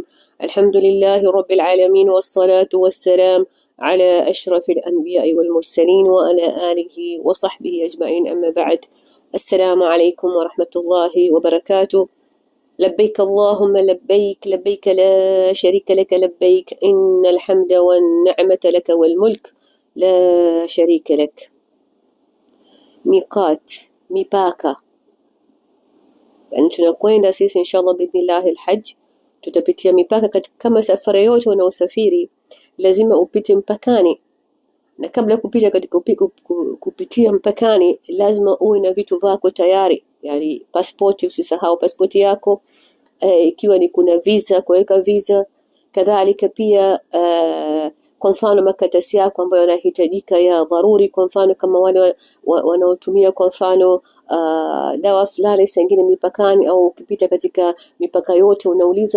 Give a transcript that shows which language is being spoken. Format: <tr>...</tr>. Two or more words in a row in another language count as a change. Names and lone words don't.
<ar>الحمد لله رب العالمين، والصلاة والسلام على أشرف الأنبياء والمرسلين وعلى آله وصحبه أجمعين، أما بعد. السلام عليكم ورحمة الله وبركاته. لبيك اللهم لبيك، لبيك لا شريك لك لبيك، إن الحمد والنعمة لك والملك لا شريك لك. ميقات،</ar> <sw>mipaka, yani tunakwenda sisi</sw> <ar>إن شاء الله بإذن الله الحج,</ar> <sw>tutapitia mipaka kama safari yote unaosafiri lazima upite mpakani, na kabla kupita katika kupitia mpakani lazima uwe na vitu vako tayari, yani passport, usisahau passport yako, ikiwa ni kuna visa, kuweka visa, kadhalika pia kwa mfano makaratasi yako ambayo yanahitajika ya dharuri, kwa mfano kama wale wanaotumia kwa mfano dawa fulani sengine mipakani, au ukipita katika mipaka yote unaulizwa.</sw>